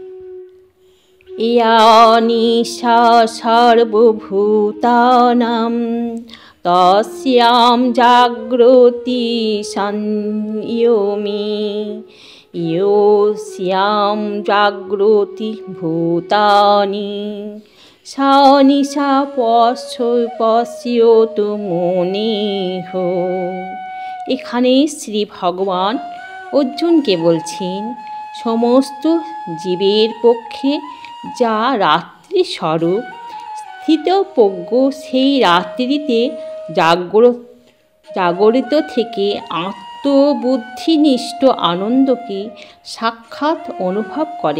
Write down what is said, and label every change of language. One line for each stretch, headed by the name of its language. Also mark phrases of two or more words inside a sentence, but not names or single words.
Sanskrit: या निशा सर्वभूतानां तस्यां जागृति संयमी यस्यां जागृति भूतानि सा निशा पश्यतु मुनिः।
Bangla: এখানে শ্রী ভগবান অর্জুনকে বলছেন, সমস্ত জীবের পক্ষে যা রাত্রি স্বরূপ স্থিতপ্রজ্ঞ সেই রাত্রিতে জাগরিত থেকে আত্মবুদ্ধিনিষ্ঠ আনন্দকে সাক্ষাৎ অনুভব করেন।